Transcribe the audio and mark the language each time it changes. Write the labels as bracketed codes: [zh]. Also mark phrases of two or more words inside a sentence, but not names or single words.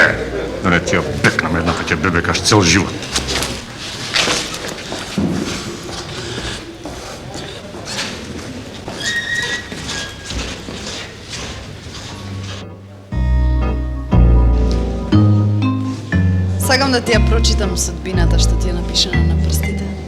[mk] Да не ти ја бекнам еднакво ќе бебекаш цел живот. Сакам да ти ја прочитам судбината што ти е напишана на прстите.